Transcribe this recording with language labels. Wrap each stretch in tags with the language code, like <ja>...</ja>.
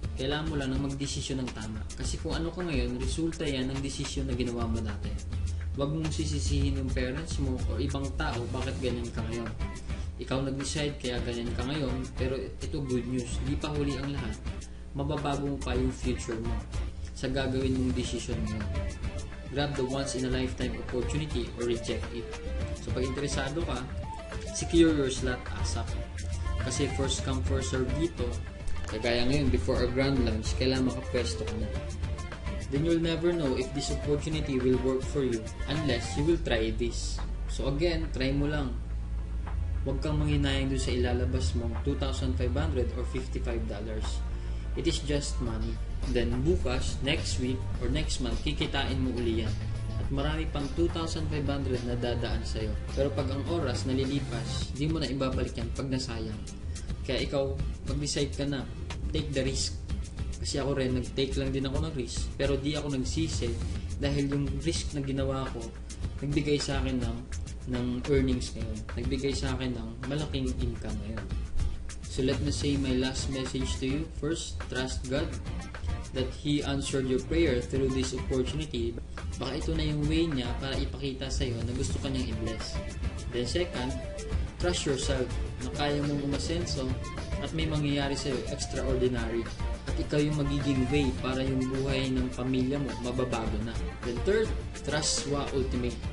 <tl>Kailangan mo lang na magdesisyon ng tama. Kasi kung ano ka ngayon, resulta yan ng desisyon na ginawa mo dati. Huwag mong sisisihin yung parents mo o ibang tao bakit ganyan ka ngayon. Ikaw nag-decide kaya ganyan ka ngayon, pero ito good news, di pa huli ang lahat. Mababago mo pa yung future mo sa gagawin mong decision mo.</tl> <en>Grab the once in a lifetime opportunity or reject it.</en> <tl>So pag interesado ka,</tl> <en>secure your slot ASAP.</en> <tl>Kasi</tl> <en>first come first serve</en> <tl>dito. Kagaya ngayon,</tl> <en>before our grand launch,</en> <tl>kailangan makapwesto ka na.</tl> <en>Then you'll never know if this opportunity will work for you unless you will try this.</en> <tl>So again, try mo lang. Huwag kang manghinayang doon sa ilalabas mong $2,500 or $55.</tl> <en>It is just money.</en> <tl>Then bukas,</tl> <en>next week, or next month,</en> <tl>kikitain mo uli yan. At marami pang $2,500 na dadaan sa'yo. Pero pag ang oras nalilipas, di mo na ibabalik yan pag nasayang. Kaya ikaw, mag-decide ka na,</tl> <en>take the risk.</en> <tl>Kasi ako rin, nag-take lang din ako ng risk. Pero di ako nagsisi dahil yung risk na ginawa ko, nagbigay sa akin ng earnings ngayon. Nagbigay sa akin ng malaking income ngayon.</tl> <en>So let me say my last message to you. First, trust God that He answered your prayer through this opportunity.</en> <tl>Baka ito na yung way niya para ipakita sa'yo na gusto ka niyang i-bless. Then second, trust yourself na kaya mong umasenso at may mangyayari sa'yo extraordinary. At ikaw yung magiging way para yung buhay ng pamilya mo mababago na. Then third, trust Wa Ultimate.</tl>